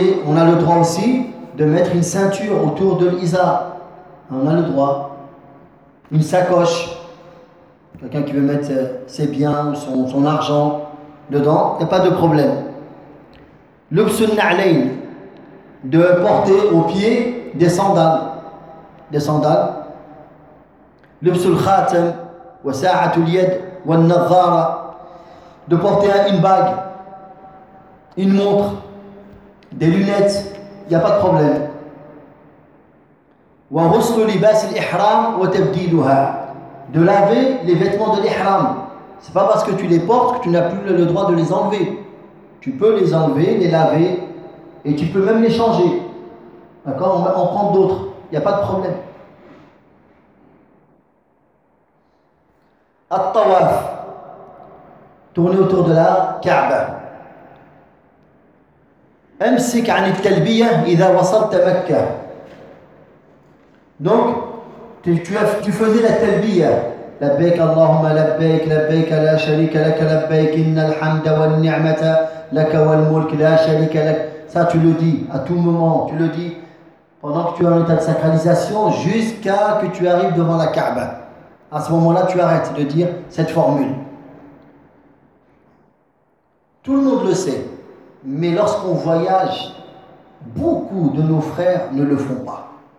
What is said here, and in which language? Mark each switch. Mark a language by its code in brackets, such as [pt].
[fr] On a le droit aussi de mettre une ceinture autour de l'Izar. On a le droit. Une sacoche. Quelqu'un qui veut mettre ses biens ou son argent dedans, il n'y a pas de problème. [ar] لبس النعلين. [fr] De porter au pied des sandales. Des sandales. [ar] لبس الخاتم وساعة اليد والنظارة. [fr] De porter une bague. Une montre, des lunettes, il n'y a pas de problème. [ar] Wa ghuslu libas al-ihram wa tabdiluha. [fr] De laver les vêtements de l'ihram. C'est pas parce que tu les portes que tu n'as plus le droit de les enlever. Tu peux les enlever, les laver, et tu peux même les changer. D'accord ? On va en prendre d'autres. Il n'y a pas de problème. At-tawaf. Tourner autour de la Kaaba. [ar] أمسك عن التلبية إذا وصلت مكة. [fr] Donc, tu faisais la talbiya. [ar] لبيك اللهم لبيك لبيك لا شريك لك لبيك إن الحمد والنعمة لك والملك لا شريك لك. [fr] Ça, tu le dis à tout moment. Tu le dis pendant que tu es en état de sacralisation jusqu'à que tu arrives devant la Kaaba. À ce moment-là, tu arrêtes de dire cette formule. Tout le monde le sait. Mais lorsqu'on voyage, beaucoup de nos frères ne le font pas.